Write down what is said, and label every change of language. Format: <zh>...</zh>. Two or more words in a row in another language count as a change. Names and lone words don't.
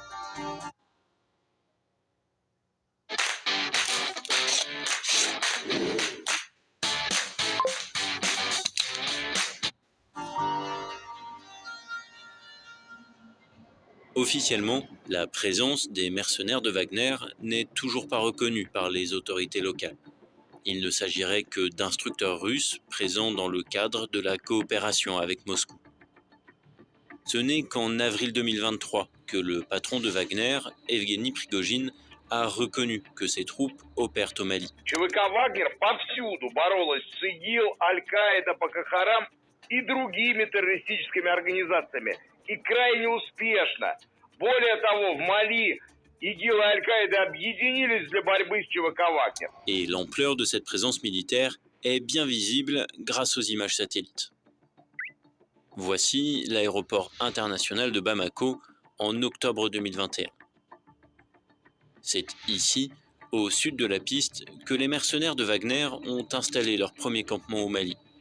<fr>Officiellement, la présence des mercenaires de Wagner n'est toujours pas reconnue par les autorités locales. Il ne s'agirait que d'instructeurs russes présents dans le cadre de la coopération avec Moscou. Ce n'est qu'en avril 2023 que le patron de Wagner, Evgeny Prigojine, a reconnu que ses troupes opèrent au Mali.</fr> <ru>ЧВК «Вагнер» повсюду боролась с ИГИЛ, Аль-Каида, Боко-Харам и другими террористическими организациями. И крайне успешно. Более того, в Мали ИГИЛ и Аль-Каида объединились для борьбы с ЧВК «Вагнер».</ru> <fr>Et l'ampleur de cette présence militaire est bien visible grâce aux images satellites. Voici l'aéroport international de Bamako en octobre 2021. C'est ici, au sud de la piste, que les mercenaires de Wagner ont installé leur premier campement au Mali.</fr>